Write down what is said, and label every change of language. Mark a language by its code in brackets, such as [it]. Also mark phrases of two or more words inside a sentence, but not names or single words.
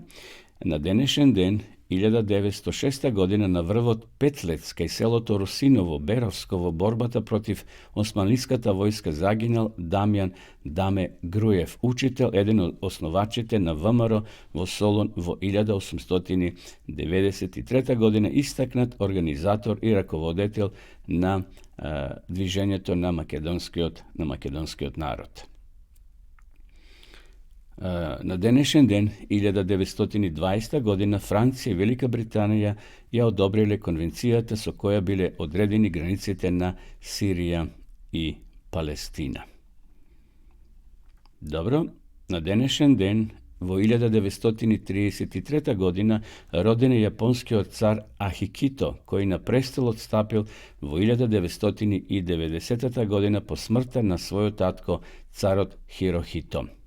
[mk] На денешен ден, 1906 година, на врвот Петлец, кај селото Русиново, Беровско, во борбата против османлиската војска загинал Дамјан Даме Груев, учител, еден од основачите на ВМРО во Солун во 1893 година, истакнат организатор и раководител на движењето на македонскиот народ. На дdenешен ден, 1920 година, Франција и Велика Британија је одобриле конвенцијата со која биле одредени границите на Сирија и Палестина. Добро, на денешен ден, во 1933 година, роден је јапонски цар Акихито, који на престол одстапил во 1990 година по смрта на своју татко царот Хирохито.